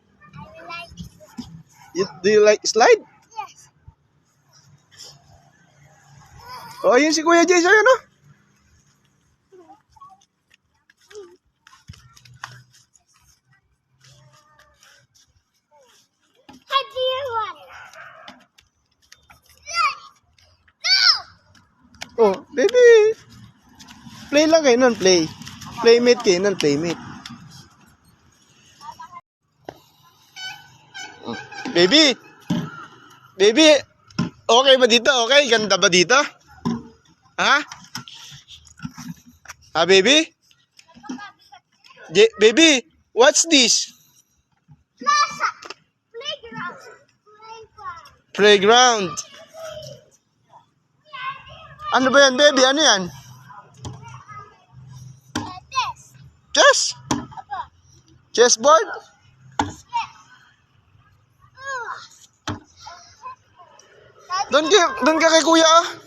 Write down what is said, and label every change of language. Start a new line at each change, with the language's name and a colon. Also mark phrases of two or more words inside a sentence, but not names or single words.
English: Do you like slide? Yes.
Filipino: Oh, yun si Kuya Jay sa'yo, no?
English: How do you want it? No!
Filipino: Oh, baby. Play lang kayo nun, play. Playmate kayo nun, playmate. Baby. Baby. Okay ba dito? Okay? Ganda ba dito? Ha? Ha, baby?
English: Baby, what's this? Plaza. Playground. Playground.
Filipino: Ano ba yan, baby? Ano yan?
English: This. Chess?
Filipino: Apa? Chessboard? Doon ka kay kuya, ah.